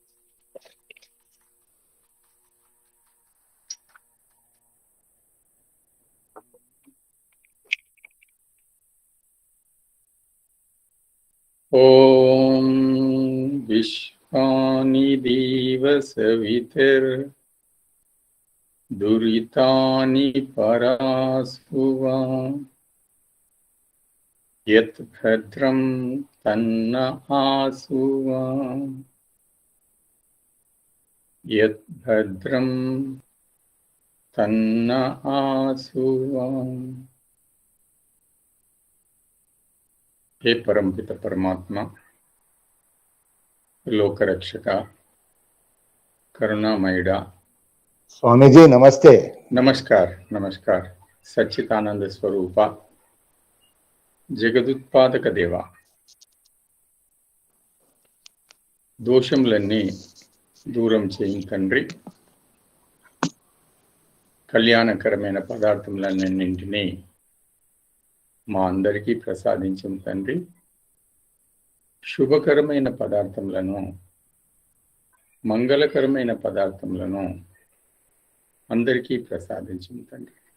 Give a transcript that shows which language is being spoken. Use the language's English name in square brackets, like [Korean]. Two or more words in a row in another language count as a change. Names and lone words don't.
[Sanskrit] ఓం విశ్వాని దేవ సవితుర్దురితాని పరాస్పువా యత్ భద్రం తన్న ఆసువా యత్ భద్రం తన్న ఆసువా. [Telugu] హే పరమపిత పరమాత్మా, లోకరక్షక, కరుణామయుడా, [Hindi] स्वामी जी नमस्ते. [Telugu] నమస్కార నమస్కార. సచ్చిదానంద స్వరూప, జగదుత్పాదక దేవ, దోషములన్నీ దూరం చేయి తండ్రి. కళ్యాణకరమైన పదార్థములన్నింటినీ మా అందరికీ ప్రసాదించిన తండ్రి. శుభకరమైన పదార్థములను, మంగళకరమైన పదార్థములను అందరికీ ప్రసాదించిన తండ్రి.